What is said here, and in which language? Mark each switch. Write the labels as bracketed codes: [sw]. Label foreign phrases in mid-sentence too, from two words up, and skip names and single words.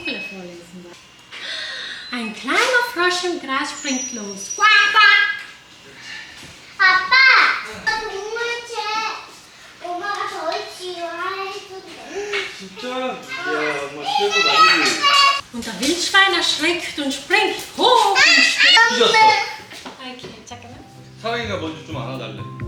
[de] vorlesen. Ein kleiner Frosch im Gras springt los. Quack, [ko] 아빠! 동물책 엄마가 저희 지원해줬는데 진짜? 야, 엄마 최고 나이지. [de] Und der Wildschwein erschreckt und springt hoch und steht. [ko] 삐졌어. Okay, 잠깐만. 사랑이가 먼저 좀 안아달래.